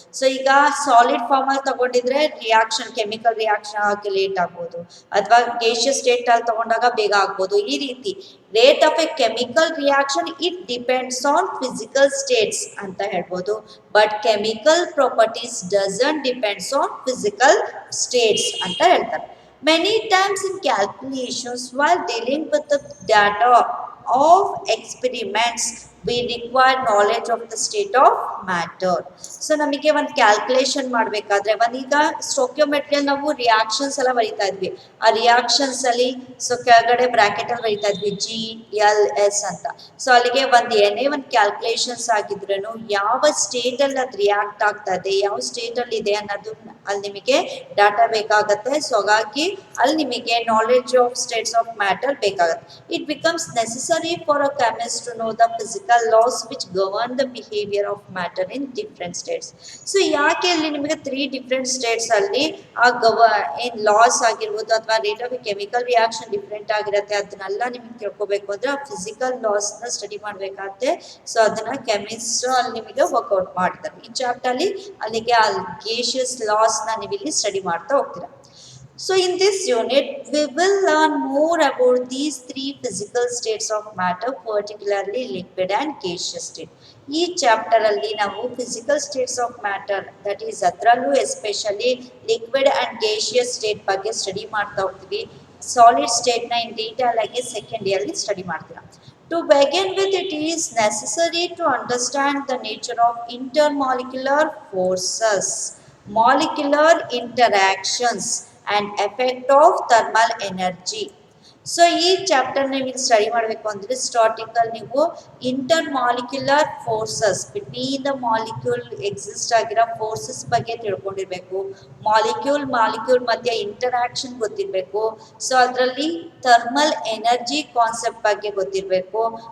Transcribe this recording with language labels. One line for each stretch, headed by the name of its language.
Kannada: So ಈಗ solid form ಅಲ್ಲಿ ತಗೊಂಡಿದ್ರೆ reaction chemical reaction ಆಗಿ ಲೇಟ್ ಆಗ್ಬೋದು, ಅಥವಾ ಗೇಷಿಯಸ್ ಸ್ಟೇಟ್ ಅಲ್ಲಿ ತಗೊಂಡಾಗ ಬೇಗ ಆಗ್ಬೋದು. ಈ ರೀತಿ
English: rate of a chemical reaction it depends on physical states
Kannada: ಅಂತ ಹೇಳ್ಬೋದು,
English: but chemical properties doesn't depends on physical states
Kannada: ಅಂತ ಹೇಳ್ತಾರೆ.
English: Many times in calculations, while dealing with the data of experiments, we require knowledge of the state of matter.
Kannada: So ನಮಗೆ ಒಂದು calculation ಮಾಡಬೇಕಾದ್ರೆ ಈಗ ಸ್ಟೋಕ್ಯೋಮೆಟ್ರಿಯಲ್ಲಿ ನಾವು reactions ಎಲ್ಲ ಬರೀತಾ ಇದ್ವಿ. ಆ ರಿಯಾಕ್ಷನ್ಸ್ ಅಲ್ಲಿ ಸೊ ಕೆಳಗಡೆ ಬ್ರಾಕೆಟ್ ಅಲ್ಲಿ ಬರೀತಾ ಇದ್ವಿ GLS ಅಂತ. ಸೊ ಅಲ್ಲಿಗೆ ಏನೇ ಒಂದು ಕ್ಯಾಲ್ಕುಲೇಷನ್ಸ್ ಆಗಿದ್ರೂ ಯಾವ ಸ್ಟೇಟ್ ಅಲ್ಲಿ ಅದು ರಿಯಾಕ್ಟ್ ಆಗ್ತಾ ಇದೆ, ಯಾವ ಸ್ಟೇಟ್ ಅಲ್ಲಿ ಇದೆ ಅನ್ನೋದು ಅಲ್ಲಿ ನಿಮಗೆ ಡಾಟಾ ಬೇಕಾಗತ್ತೆ. ಸೊ ಹಾಗಾಗಿ ಅಲ್ಲಿ ನಿಮಗೆ
English: knowledge of states of matter
Kannada: ಬೇಕಾಗುತ್ತೆ.
English: It becomes necessary for a chemist to know the physical laws which govern the behavior of matter in different states.
Kannada: So ಯಾಕೆ ಅಲ್ಲಿ ನಿಮಗೆ 3 ಡಿಫ್ರೆಂಟ್ ಸ್ಟೇಟ್ಸ್ ಅಲ್ಲಿ ಆ ಏನ್ ಲಾಸ್ ಆಗಿರ್ಬೋದು ಅಥವಾ rate of chemical reaction different ಆಗಿರುತ್ತೆ, ಅದನ್ನೆಲ್ಲ ನಿಮಗೆ ತಿಳ್ಕೊಬೇಕು ಅಂದ್ರೆ ಆ ಫಿಸಿಕಲ್ ಲಾಸ್ ನ ಸ್ಟಡಿ ಮಾಡ್ಬೇಕಾಗುತ್ತೆ. ಸೊ ಅದನ್ನ ಕೆಮಿಸ್ಟ್ ಅಲ್ಲಿ ನಿಮಗೆ ವರ್ಕ್ಔಟ್ ಮಾಡ್ತಾರೆ. ಈ ಚಾಪ್ಟರ್ ಅಲ್ಲಿ ಅಲ್ಲಿಗೆ ಆ ಗೇಷಿಯಸ್ ಲಾಸ್ ನ ನೀವು ಇಲ್ಲಿ ಸ್ಟಡಿ ಮಾಡ್ತಾ ಹೋಗ್ತೀರಾ.
English: So in this unit, we will learn more about these 3 physical states of matter, particularly liquid and gaseous state.
Kannada: ಈ ಚಾಪ್ಟರ್ ಅಲ್ಲಿ ನಾವು
English: physical states of matter, that is
Kannada: ಅದರಲ್ಲೂ especially liquid and gaseous state ಬಗ್ಗೆ study ಮಾಡ್ತಾ ಹೋಗ್ತೀವಿ. Solid state ನ
English: in detail
Kannada: ಆಗಿ second year ಅಲ್ಲಿ ಸ್ಟಡಿ ಮಾಡ್ತೀರಾ.
English: To begin with, it is necessary to understand the nature of intermolecular forces, molecular interactions and effect of thermal energy.
Kannada: So ಈ chapter ನೀವು study ಮಾಡಬೇಕು ಅಂದರೆ ಸ್ಟಾರ್ಟಿಂಗ್ ಅಲ್ಲಿ ನೀವು inter molecular forces,
English: between the molecule
Kannada: exist ಆಗಿರೋ forces ಬಗ್ಗೆ ತಿಳ್ಕೊಂಡಿರ್ಬೇಕು. Molecule ಮಧ್ಯೆ interaction ಗೊತ್ತಿರಬೇಕು. ಸೊ ಅದರಲ್ಲಿ ಥರ್ಮಲ್ ಎನರ್ಜಿ ಕಾನ್ಸೆಪ್ಟ್ ಬಗ್ಗೆ ಗೊತ್ತಿರಬೇಕು.